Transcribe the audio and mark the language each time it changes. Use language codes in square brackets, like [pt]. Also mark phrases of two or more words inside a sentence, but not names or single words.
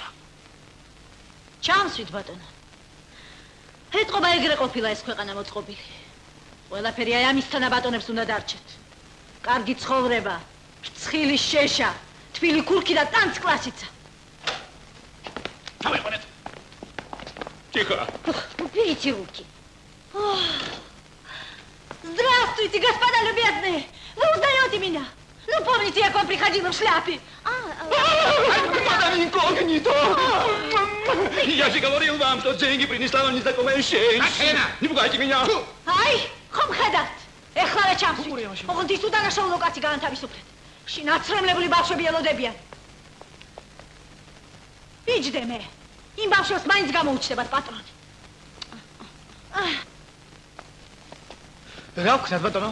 [ka] ჩამსვით ბატონო. ეთყობა ეგრე ყოფილა ეს ქვეყანა მოწყობილი. ყველაფერი აი ამისთანა ბატონებს უნდა დარჩეთ. კარგი ცხოვრება, ფრცხილი შეშა, თბილი ქურქი და ტანცკლასიცა. ჩავეყოლეთ. [ru] Тихо. Уберите руки. Здравствуйте, господа любезные. Вы узнаете меня? Ну, помните, я к вам приходила в шляпе? Мадам инкогнито! Я же говорил вам, что деньги принесла вам незнакомая женщина. Не пугайте меня. Ай, [ka] ხომ ხედავთ? ეხლა რა ჩამსვით? ოღონდ ის უდანაშაულო კაცი განთავისუფლეთ. შინაცრემლებული ბავშვები ელოდებიან. იჯდე მე. იმ ბავშვებს მაინც გამოუჩნდებათ პატრონი. რა ვქნათ ბატონო?